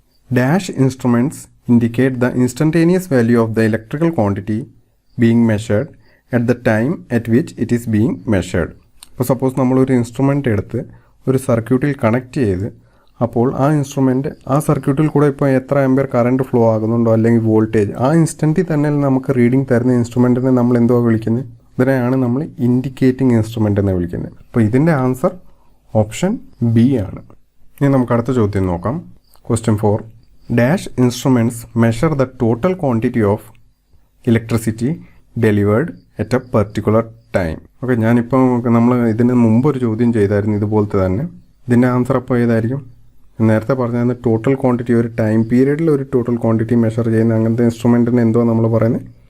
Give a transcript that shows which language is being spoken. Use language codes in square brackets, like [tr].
[en] Dash instruments indicate the instantaneous value of the electrical quantity being measured at the time at which it is being measured. [ml] ഇപ്പോൾ suppose നമ്മളൊരു instrument എടുത്ത് ഒരു സർക്യൂട്ടിൽ connect ചെയ്ത്, അപ്പോൾ ആ ഇൻസ്ട്രുമെൻ്റ് ആ സർക്യൂട്ടിൽ കൂടെ ഇപ്പോൾ എത്ര ആംപിയർ കറണ്ട് ഫ്ലോ ആകുന്നുണ്ടോ അല്ലെങ്കിൽ വോൾട്ടേജ് ആ ഇൻസ്റ്റൻറ്റിൽ തന്നെ നമുക്ക് റീഡിംഗ് തരുന്ന ഇൻസ്ട്രുമെൻറ്റിനെ നമ്മൾ എന്തുവാ വിളിക്കുന്നത്? ഇതിനെയാണ് നമ്മൾ ഇൻഡിക്കേറ്റിംഗ് ഇൻസ്ട്രുമെൻ്റ് എന്ന് വിളിക്കുന്നത്. അപ്പോൾ ഇതിൻ്റെ ആൻസർ ഓപ്ഷൻ ബി ആണ്. ഇനി നമുക്ക് അടുത്ത ചോദ്യം നോക്കാം. Question 4. [en] Dash instruments measure the total quantity of electricity delivered at a particular time. [ml] Okay, ഞാനിപ്പോൾ നമ്മൾ ഇതിന് മുമ്പ് ഒരു ചോദ്യം ചെയ്തായിരുന്നു ഇതുപോലത്തെ തന്നെ. ഇതിൻ്റെ ആൻസർ അപ്പോൾ ഏതായിരിക്കും? നേരത്തെ പറഞ്ഞാൽ ടോട്ടൽ ക്വാണ്ടിറ്റി, ഒരു ടൈം പീരീഡിൽ ഒരു ടോട്ടൽ ക്വാണ്ടിറ്റി മെഷർ ചെയ്യുന്ന അങ്ങനത്തെ ഇൻസ്ട്രുമെൻറ്റിന് എന്തോ നമ്മൾ പറയുന്നത്?